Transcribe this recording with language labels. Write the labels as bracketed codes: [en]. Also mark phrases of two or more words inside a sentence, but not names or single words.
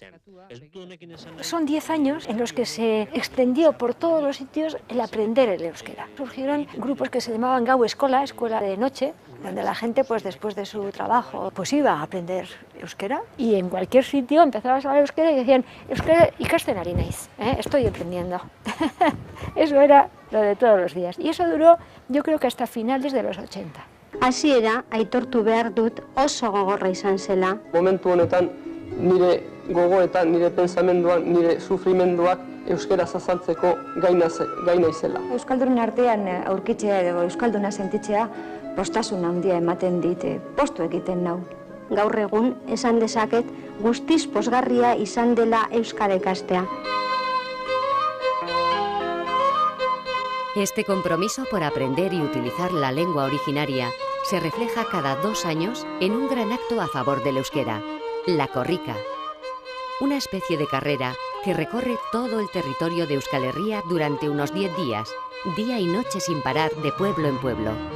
[es] Son 10 años en los que se extendió por todos los sitios el aprender el euskera. Surgieron grupos que se llamaban Gau Eskola, escuela de noche, donde la gente pues después de su trabajo pues iba a aprender euskera, y en cualquier sitio empezabas a hablar euskera y decían: [eu] euskera ikasten ari naiz, [es] estoy aprendiendo. Eso era lo de todos los días, y eso duró, yo creo que hasta finales de los 80. [eu] Hasiera aitortu behar dut oso gogorra izan zela. Momentu honetan nire gogoetan, nire pensamenduan, nire sufrimenduak euskeraz azaltzeko gai naizela. Euskaldunen artean aurkitzea edo euskalduna sentitzea postasun handia ematen dit, postu egiten nau. Gaur egun esan dezaket guztiz pozgarria izan dela euskara ikastea. [es] Este compromiso por aprender y utilizar la lengua originaria se refleja cada 2 años en un gran acto a favor del euskera, la Korrika, una especie de carrera que recorre todo el territorio de Euskal Herria durante unos 10 días, día y noche sin parar, de pueblo en pueblo.